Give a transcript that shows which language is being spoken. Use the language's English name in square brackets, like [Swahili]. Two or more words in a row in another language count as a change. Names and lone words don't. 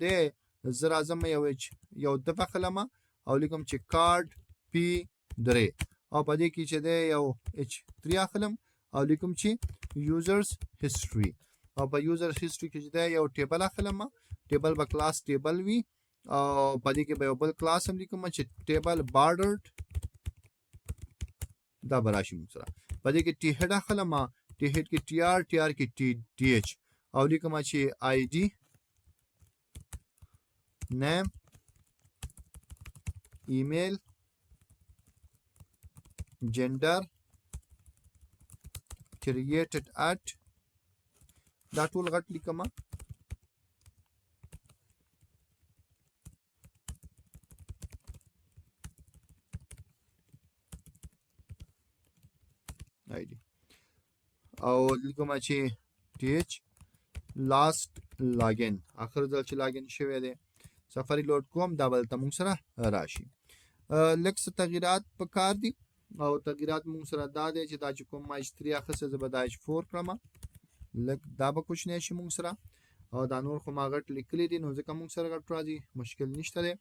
[Pashto] دی زه راځم یو د واخلمه او لیکم چې کارډ پی 3 او په دې کې چې دی یو اچ 3 اخلم او لیکم چې [English] users history [Pashto] او په [English] user history [Pashto] کې چې دی یو ټیبل اخلم ټیبل به [English] class table [Pashto] وي او په دې کې به یو بل کلاس هم لیکم چې [English] table bordered [Pashto] دا به راشي موږ سره. په دې کې ټي هیډ اخلم ټي هیډ کې ټي آر ټي آر کې ټي ایچ او لیکم چې آی ډي [English] name email gender created at [Pashto] دا ټول غټ لیکم ID او لیکم چې [English] th last login [Pashto] اخر ځل چې لاګین شوی دی سفاري لوډ کوم دا بل ته موږ سره راشي. لکس تغیرات پکار دي او تغیرات موږ سره دا دی چې دا چې کوم ما h3 اخسته زه به دا h4 کړم لک دا به کوشنی شي موږ سره او دا نور خو ما غټ لیکلی دي نو ځکه موږ سره غټ راځي مشکل نشته دی.